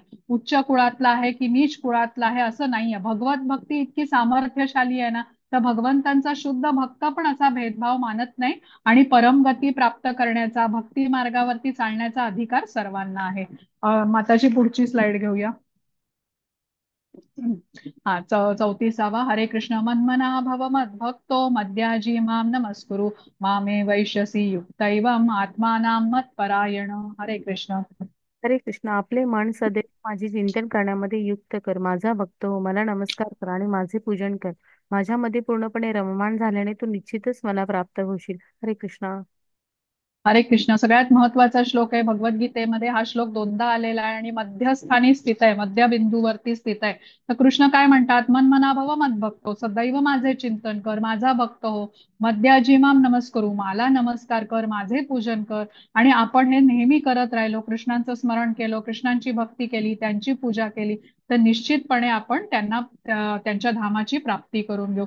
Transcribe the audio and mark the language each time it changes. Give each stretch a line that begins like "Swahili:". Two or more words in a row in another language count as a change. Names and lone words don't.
Marathi: उच्च कुळातला आहे की नीच कुळातला आहे असं नाहीये. भगवत भक्ती इतकी सामर्थ्यशाली आहे ना, तर भगवंतांचा शुद्ध भक्त पण असा भेदभाव मानत नाही, आणि परमगती प्राप्त करण्याचा, भक्ती मार्गावरती चालण्याचा अधिकार सर्वांना आहे. माताची पुढची स्लाइड घेऊया.
Sanskrit: हा 34वा हरे कृष्ण मन्मना भव मद्भक्तो मद्याजी मां नमस्कुरु मामे वैश्यसि युक्तैवम् आत्मानां मत्परायण.
Marathi: हरे कृष्ण. हरे कृष्ण. आपले मन सदैव माझे चिंतन करण्यामध्ये युक्त कर. माझा भक्त हो, मला नमस्कार कर आणि माझे पूजन कर. माझ्यामध्ये पूर्णपणे रममाण झाल्याने तू निश्चितच मला प्राप्त होशील. हरे कृष्ण. हरे कृष्ण. सगळ्यात महत्वाचा श्लोक आहे भगवद्गीतेमध्ये. हा श्लोक दोनदा आलेला आहे आणि मध्यस्थानी स्थित आहे, मध्यबिंदूवरती स्थित आहे. तर कृष्ण काय म्हणतात,
Sanskrit: मन मना भव मद्भक्तो,
Marathi: सदैव माझे चिंतन कर, माझा भक्त हो.
Sanskrit: मध्याजीमाम नमस्करू,
Marathi: मला नमस्कार कर, माझे पूजन कर. आणि आपण हे नेहमी करत राहिलो, कृष्णांचं स्मरण केलं, कृष्णांची भक्ती केली, त्यांची पूजा केली, तर निश्चितपणे आपण त्यांना त्यांच्या धामाची प्राप्ती करून घेऊ.